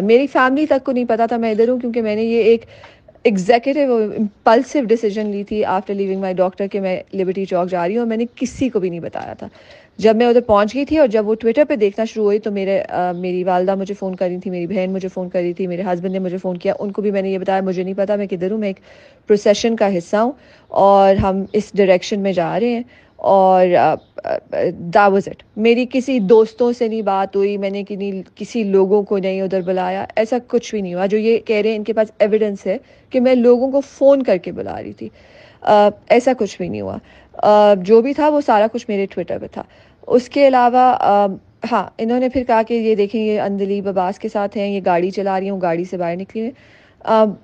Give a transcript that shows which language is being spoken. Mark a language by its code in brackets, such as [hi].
[ur] میری فیملی تک کو نہیں پتا تھا میں ادھر ہوں، کیونکہ میں نے یہ ایک ایگزیکٹو امپلسو ڈیسیجن لی تھی [en] after leaving my doctor [ur] کہ میں لبرٹی چوک جا رہی ہوں. میں نے کسی کو بھی نہیں بتایا تھا. جب میں ادھر پہنچ گئی تھی اور جب وہ ٹویٹر پہ دیکھنا شروع ہوئی تو میری والدہ مجھے فون کر رہی تھی، میری بہن مجھے فون کر رہی تھی، میرے ہسبینڈ نے مجھے فون کیا. ان کو بھی میں نے یہ بتایا مجھے نہیں پتا میں کدھر ہوں، میں ایک پروسیشن کا حصہ ہوں اور ہم اس ڈائریکشن میں جا رہے ہیں. [en] اور that was it. [ur] میری کسی دوستوں سے نہیں بات ہوئی، میں نے کسی لوگوں کو نہیں ادھر بلایا، ایسا کچھ بھی نہیں ہوا. جو یہ کہہ رہے ہیں ان کے پاس ایویڈنس ہے کہ میں لوگوں کو فون کر کے بلا رہی تھی، ایسا کچھ بھی نہیں ہوا. جو بھی تھا وہ سارا کچھ میرے ٹویٹر پہ تھا. اس کے علاوہ ہاں، انہوں نے پھر کہا کہ یہ دیکھیں یہ اندلیب عباس کے ساتھ ہیں، یہ گاڑی چلا رہی ہوں، گاڑی سے باہر نکلی ہیں.